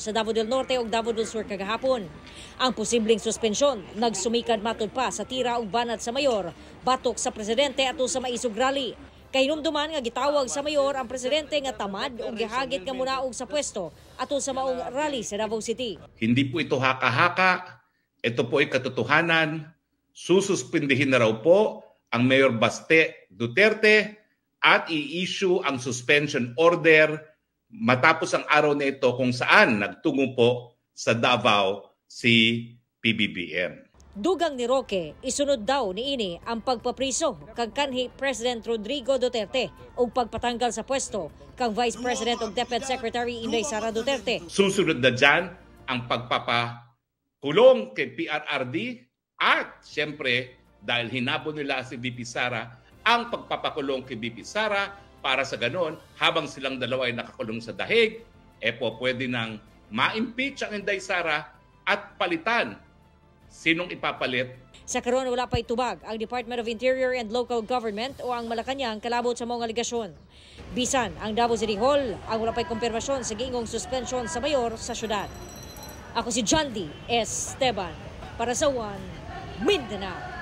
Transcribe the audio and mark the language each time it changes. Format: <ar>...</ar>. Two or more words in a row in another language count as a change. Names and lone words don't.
<ceb>sa Davao del Norte ug Davao del Sur kagahapon. Ang posibleng suspensyon nagsumikad matod pa sa tira ug banat sa mayor batok sa presidente ato sa maisog rally. Kay hinumduman nga gitawag sa mayor ang presidente nga tamad o gihagit nga munaog sa pwesto ato sa maong rally sa Davao City.</ceb> <tl>Hindi po ito haka-haka, ito po ay katotohanan. Sususpindihin na raw po ang Mayor Baste Duterte at i-issue ang</tl> <en>suspension order</en> <tl>matapos ang araw na ito kung saan nagtungo po sa Davao si PBBM.</tl> <ceb>Dugang ni Roque, isunod daw niini ang pagpapriso kang kanhi President Rodrigo Duterte o pagpatanggal sa pwesto kang Vice President ug Deputy Secretary Inday Sara Duterte.</ceb> <tl>Susunod na dyan ang pagpapakulong kay PRRD at siyempre dahil hinabol nila si VP Sara, ang pagpapakulong kay VP Sara para sa ganon habang silang dalawa ay nakakulong sa dahig, pwede nang ma-impeach ang Inday Sara at palitan. Sinong ipapalit?</tl> <ceb>Sa karon wala pa itubag ang Department of Interior and Local Government o ang Malacañang kalabot sa mga aligasyon. Bisan ang Davao City Hall ang wala pa'y kumpirmasyon sa giingong suspension sa mayor sa syudad. Ako si John D. Esteban para sa One Mindanao.</ceb>